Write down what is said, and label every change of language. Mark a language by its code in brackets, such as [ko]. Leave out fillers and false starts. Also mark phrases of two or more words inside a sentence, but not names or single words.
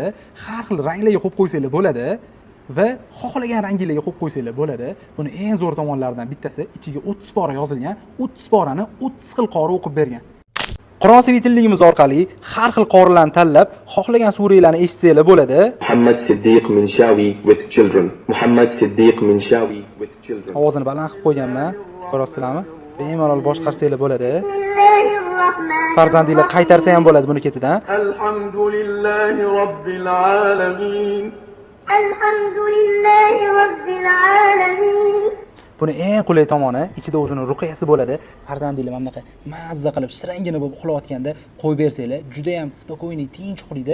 [uz] Har xil ranglarga qo'yib qo'ysanglar bo'ladi va xohlagan ranglarga qo'yib qo'ysanglar bo'ladi. Buni eng zo'r tomonlaridan bittasi ichiga 30 pora yozilgan. 30 porani 30 xil qori o'qib bergan. Qur'on svitilligimiz orqali har xil qorilarni tanlab, xohlagan suralarni eshitsanglar bo'ladi. [en] Muhammad Siddiq Minshawi with children. Muhammad Siddiq Minshawi with children. [uz] Ovozini baland qilib qo'yganman. Ko'rasizlarmi? Bemalol boshqarsanglar bo'ladi. Farzandinglar qaytarsa ham bo'ladi buni ketidan. [ar] الحمد لله رب العالمين. الحمد لله رب العالمين. [uz] Buni eng qulay tomoni ichida o'zining ruqyasi bo'ladi. Farzandinglar mana bunaqa mazza qilib shirangina bo'lib uxlayotganda qo'yib bersanglar, juda ham spokойный, tinch uxlaydi.